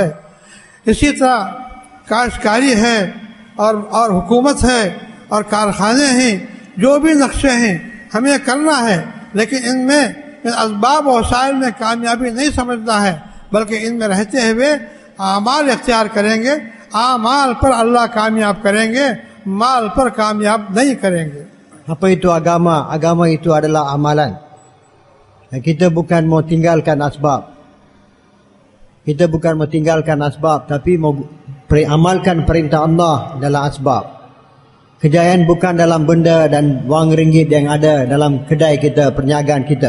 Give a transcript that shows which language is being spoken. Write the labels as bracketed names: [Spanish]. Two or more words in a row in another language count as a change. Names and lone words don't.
[Hindi] इसी तरह काश्तकारी है और हुकूमत है और कारखाने हैं, जो भी नक्शे हैं हमें करना है, लेकिन इनमें इन असबाब और वसाइल में कामयाबी नहीं समझना है, बल्कि इनमें रहते हुए आमाल इख्तियार करेंगे। आमाल पर अल्लाह कामयाब करेंगे, माल पर कामयाब नहीं करेंगे। [Malay] Apa itu agama? Agama itu adalah amalan. Dan kita bukan mau tinggalkan asbab. Kita bukan mau tinggalkan asbab, tapi mau amalkan perintah Allah dalam asbab. Kejayaan bukan dalam benda dan wang ringgit yang ada dalam kedai kita, perniagaan kita.